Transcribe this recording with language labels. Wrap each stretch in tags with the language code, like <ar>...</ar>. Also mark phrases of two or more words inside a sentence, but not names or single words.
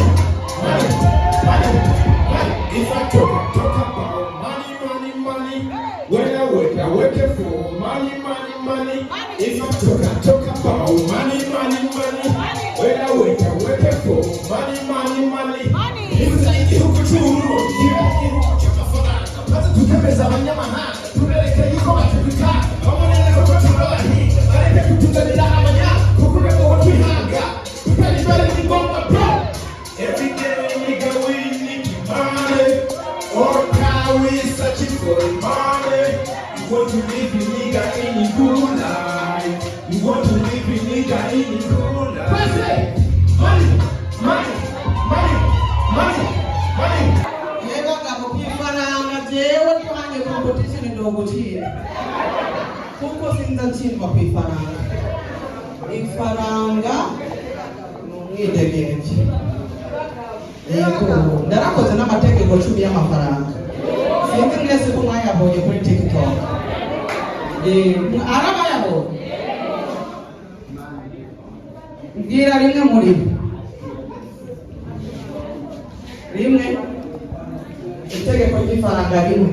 <en>money money if I talk about money when I work for money if I talk about money when I work for money</en> <rn>igihugu cy'uburundi igihugu cy'amafaranga maze tukemeza abanyamahanga tubereke yuko batubika babonere ko turabahinga bareke kutuzanira abanya kuko ngo twihanga tutari bari ni ngombwa</rn> <en>bro every day nigga we need money all time we searching for money we want to live in nigga in the good life we want to live in nigga in the good life money money money money money</en> <rn>yego ngabo kwifaranga jewe twanye</rn> <sw>competition ndogo chini</sw> <rn>kuko sinza ntsindwa kwifaranga ifaranga n'umwidegenzi yego ndarakoze n'amategeko 10 y'amafaranga sinzi mwese ko mwayabonye kuri TikTok arabayabonye mbwira rimwe muri rimwe itegeko ry'ifaranga rimwe</rn>